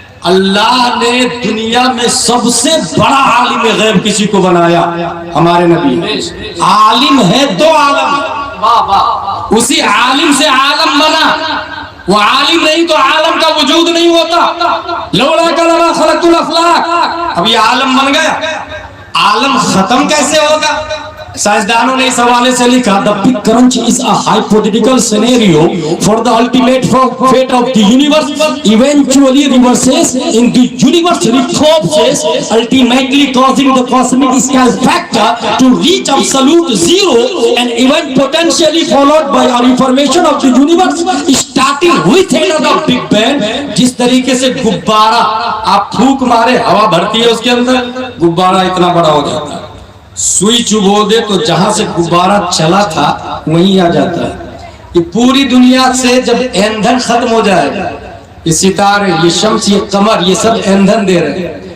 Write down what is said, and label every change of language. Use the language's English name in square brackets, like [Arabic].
[Urdu] اللہ نے دنیا میں سب سے بڑا عالم غیب کسی کو بنایا، ہمارے نبی عالم ہے. 2 عالم، اسی عالم سے عالم بنا. وہ عالم نہیں تو عالم کا وجود نہیں ہوتا. لولا کلمہ خلقت الافلاک، اب یہ عالم بن گیا، عالم ختم کیسے ہوگا؟ سائنسدانوں نے اس حوالے سے لکھا [English] the big crunch is a hypothetical scenario for the ultimate fate of the universe eventually reverses in the universe recourses ultimately causing the cosmic scale factor to reach absolute zero and event potentially followed by a reformation of the universe starting with another big bang. [Urdu] جس طریقے سے غبارہ آپ پھونک مارے ہوا بھرتی ہے اس کے اندر، غبارہ اتنا بڑا ہو جاتا ہے. سوئی چبو دے تو جہاں سے غبارہ چلا تھا وہیں آ جاتا ہے. یہ پوری دنیا سے جب ایندھن ختم ہو جائے گا، یہ ستارے، یہ شمس، یہ قمر، یہ سب ایندھن دے رہے ہیں.